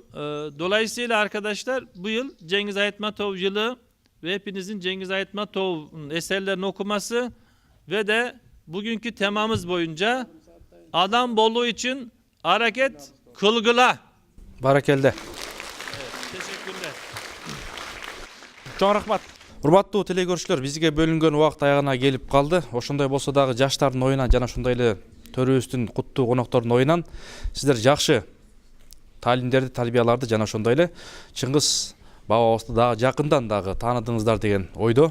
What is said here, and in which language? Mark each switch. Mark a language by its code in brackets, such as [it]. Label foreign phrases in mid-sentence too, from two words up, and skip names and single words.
[tr] Dolayısıyla arkadaşlar bu yıl Cengiz Aytmatov yılı ve hepinizin Cengiz Aytmatov'un eserlerini okuması ve de bugünkü temamız boyunca adam bolluğu için [ky] аракет кылгыла. Barakelde. [tr] Evet, teşekkürler. [ky] Чоң рахмат. Урматтуу телекөрүүчүлөр, бизге бөлүнгөн убакыт аягына келип калды. Ошондой болсо дагы жаштардын оюнан жана ушундай эле төрүбүздүн куттуу коноктордун оюнан сиздер жакшы таалимдерди, тарбияларды жана ошондой эле Чыңгыз бабабызды дагы жакындан дагы тааныдыңыздар деген ойдо.